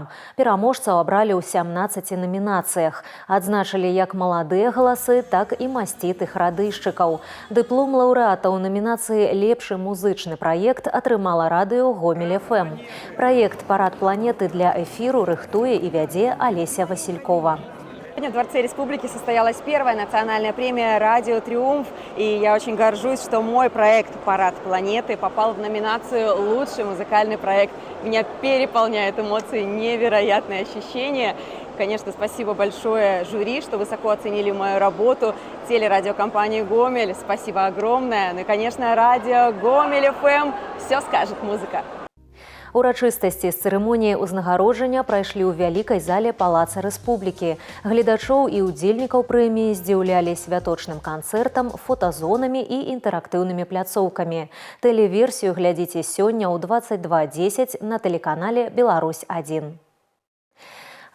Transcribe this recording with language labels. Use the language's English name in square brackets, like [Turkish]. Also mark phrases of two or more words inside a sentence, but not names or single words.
[Belarusian] Пераможцаў абралі ў 17 намінацыях. Адзначылі як маладыя галасы, так і масцітых радыйшчыкаў. Дыплом лаўрэата ў намінацыі «Лепшы музычны праект» атрымала радыё Гомель ФМ. Праект «Парад планеты» для эфіру рыхтуе і вядзе Алеся Василькова. [Russian] Сегодня в Дворце Республики состоялась первая национальная премия «Радио Триумф». И я очень горжусь, что мой проект «Парад планеты» попал в номинацию «Лучший музыкальный проект». Меня переполняют эмоции, невероятные ощущения. Конечно, спасибо большое жюри, что высоко оценили мою работу. Телерадиокомпании «Гомель» спасибо огромное. Ну и, конечно, радио «Гомель ФМ». Все скажет музыка. [Belarusian] Урачыстасці з цырымоніяй узнагароджання прайшлі ў вялікай зале Палаца Рэспублікі. Гледачоў і ўдзельнікаў прэміі здзіўлялі святочным канцэртам, фотазонамі і інтэрактыўнымі пляцоўкамі. Тэлеверсію глядзіце сёння ў 22:10 на тэлеканале «Беларусь-1».